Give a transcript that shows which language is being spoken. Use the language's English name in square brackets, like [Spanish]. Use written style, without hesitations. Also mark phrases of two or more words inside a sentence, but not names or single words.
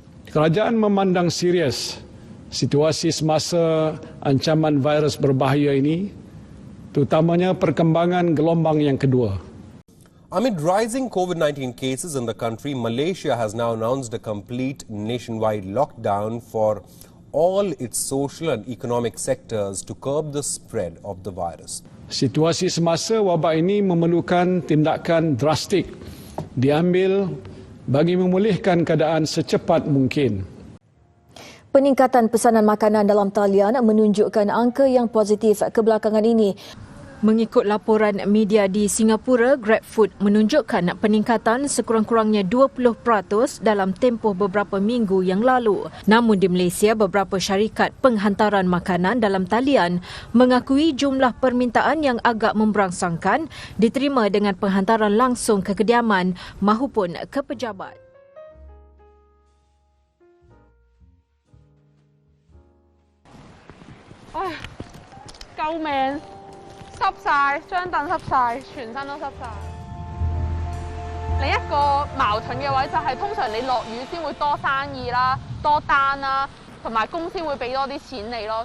[Malay] Kerajaan memandang serius situasi semasa ancaman virus berbahaya ini, terutamanya perkembangan gelombang yang kedua. [English] Amid rising COVID-19 cases in the country, Malaysia has now announced a complete nationwide lockdown for all its social and economic sectors to curb the spread of the virus. [Malay] Situasi semasa wabak ini memerlukan tindakan drastik diambil bagi memulihkan keadaan secepat mungkin. Peningkatan pesanan makanan dalam talian menunjukkan angka yang positif kebelakangan ini. Mengikut laporan media di Singapura, GrabFood menunjukkan peningkatan sekurang-kurangnya 20% dalam tempoh beberapa minggu yang lalu. Namun di Malaysia, beberapa syarikat penghantaran makanan dalam talian mengakui jumlah permintaan yang agak memberangsangkan diterima dengan penghantaran langsung ke kediaman mahupun ke pejabat. [Cantonese] Ay, 救命！濕晒，張凳濕晒，全身都濕晒。另一個矛盾嘅位就係通常你落雨先會多生意啦、多單啦，同埋公司會俾多啲錢你咯。